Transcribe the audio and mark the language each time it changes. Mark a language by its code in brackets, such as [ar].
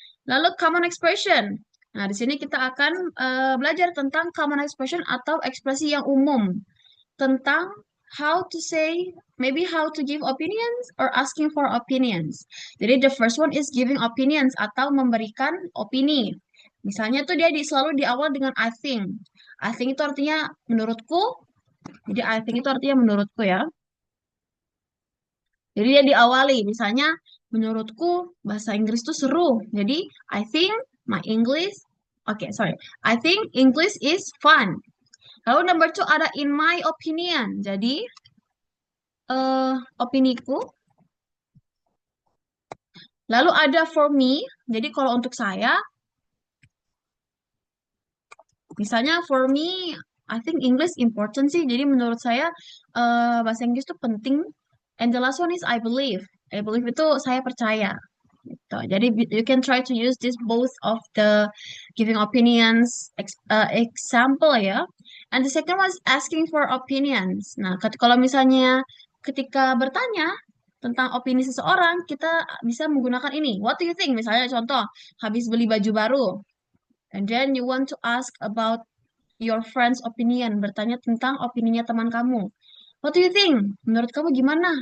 [id] Lalu common expression. Nah, di sini kita akan belajar tentang common expression atau ekspresi yang umum. [en] Tentang how to say, maybe how to give opinions or asking for opinions. Jadi the first one is giving opinions [id] atau memberikan opini. Misalnya tuh dia selalu di awal dengan I think. I think itu artinya menurutku. Jadi I think itu artinya menurutku ya. Jadi dia diawali, misalnya menurutku bahasa Inggris itu seru. [en] Jadi I think my English, sorry, I think English is fun. Lalu number two ada in my opinion. [id] Jadi opiniku. Lalu ada for me. Jadi kalau untuk saya, misalnya [en] for me, I think English important [id] sih. Jadi menurut saya bahasa Inggris itu penting. [en] And the last one is I believe. I believe [id] itu saya percaya. Gitu. [en] Jadi you can try to use this both of the giving opinions example ya. And the second one is asking for opinions. [id] Nah, kalau misalnya ketika bertanya tentang opini seseorang, kita bisa menggunakan ini. [en] What do you think? [id] Misalnya contoh, habis beli baju baru. [en] And then you want to ask about your friend's opinion, [id] bertanya tentang opininya teman kamu. [en] What do you think? [id] Menurut kamu gimana?